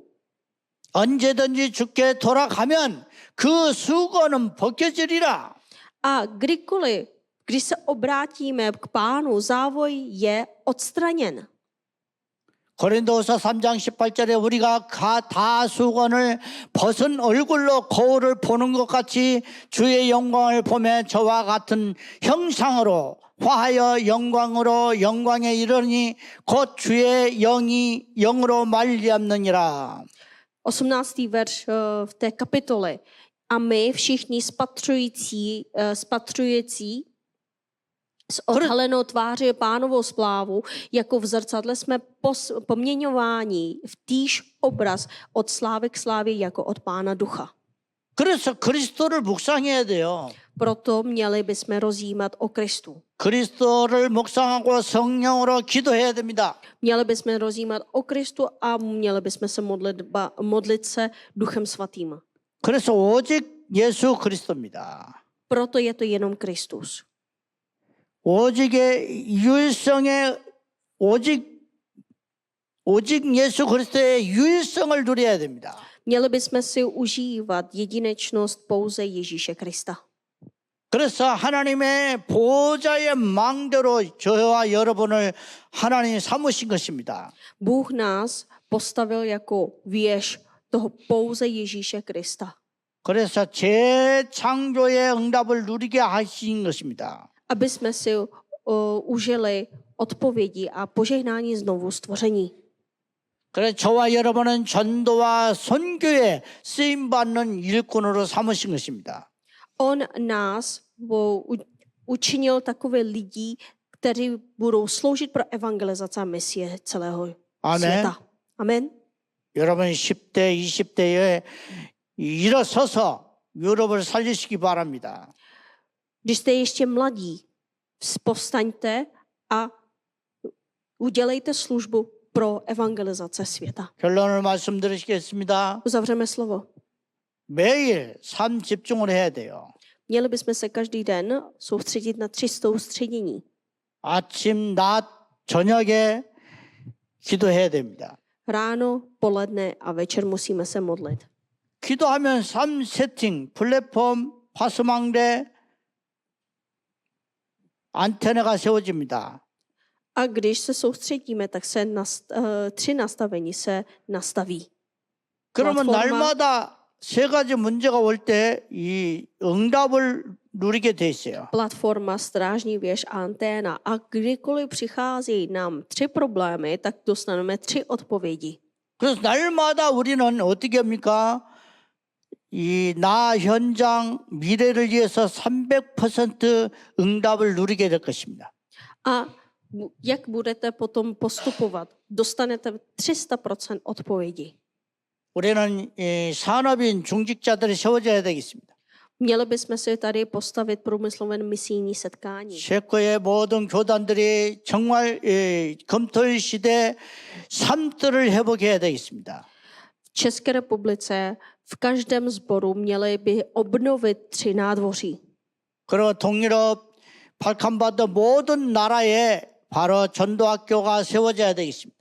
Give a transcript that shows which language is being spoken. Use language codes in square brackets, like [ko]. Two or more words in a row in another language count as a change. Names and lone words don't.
[ko] 언제든지 주께 돌아가면 그 수고는 벗겨지리라. [cs] A kdykoliv, když se obrátíme k Pánu, závoj je odstraněn. [ko] 고린도후서 3장 18절에 우리가 다 수건을 벗은 얼굴로 거울을 보는 것 같이 주의 영광을 보며 저와 같은 형상으로 화하여 영광으로 영광에 이르니 곧 주의 영으로 말미암느니라. [cs] 18. verš v té kapitole. A my všichni spatřující s odhalenou tváří Pánovou splávu, jako v zrcadle jsme poměňováni v týž obraz od slávy k slávě, jako od Pána ducha. [ko] 그래서 그리스도를 묵상해야 돼요. [cs] Proto měli bychom rozjímat o Kristu. [ko] 그리스도를 묵상하고 성령으로 기도해야 됩니다. [cs] Měli bychom rozjímat o Kristu a měli bychom se modlit se Duchem Svatým. [ko] 그래서 오직 예수 그리스도입니다. [cs] Proto je to jenom Kristus. [ko] 오직 예수 그리스도의 유일성을 누려야 됩니다. [cs] Měli bychom si užívat jedinečnost pouze Ježíše Krista. [ko] 그래서 하나님의 보좌의 망대로 저와 여러분을 하나님이 삼으신 것입니다. [cs] Bůh nás postavil jako věž toho pouze Ježíše Krista. [ko] 그래서 재창조의 응답을 누리게 하신 것입니다. [cs] Aby jsme si užili odpovědi a požehnání znovu stvoření. [ko] 그래서 저와 여러분은 전도와 선교에 쓰임받는 일꾼으로 삼으신 것입니다. [cs] On nás učinil takové lidi, kteří budou sloužit pro evangelizaci a misie celého světa. Amen. [ko] 여러분 10대, 20대에 일어서서 유럽을 살리시기 바랍니다. [cs] Když jste ještě mladí, povstaňte a udělejte službu pro evangelizace světa. [ko] 결론을 말씀드리겠습니다. [cs] Uzavřeme slovo. [ko] 매일 삶 집중을 해야 돼요. [cs] Měli bychom se každý den soustředit na 3 soustředění. [ko] 아침, 낮, 저녁에 기도해야 됩니다. [cs] Ráno, poledne a večer musíme se modlit. [ko] 기도하면 3세팅, 플랫폼, 파수망대, 안테나가 세워집니다. [cs] A když se soustředíme, tak se 3 nastavení se nastaví. [ko] 그러면 플랫폼. 날마다 세 가지 문제가 올 때 이 응답을 누리게 돼 있어요. [cs] Platforma, strážní věž a anténa. A kdykoliv přicházejí nám 3 problémy, tak dostaneme 3 odpovědi. [ko] 그래서 날마다 우리는 어떻게 합니까? 이 나 현장 미래를 위해서 300% 응답을 누리게 될 것입니다. [cs] A jak budete potom postupovat? Dostanete 300% odpovědi. [ko] 우리는 이 산업인 중직자들이 세워져야 되겠습니다. [cs] Měli bychom si tady postavit průmyslové misijní setkání. [ko] 체코의 모든 교단들이 정말 검토일 시대 삶들을 회복해야 되겠습니다. [cs] V České republice v každém sboru měli by obnovit 3 nádvoří. [ko] 그리고 동유럽 발칸바드 모든 나라에 바로 전도학교가 세워져야 되겠습니다.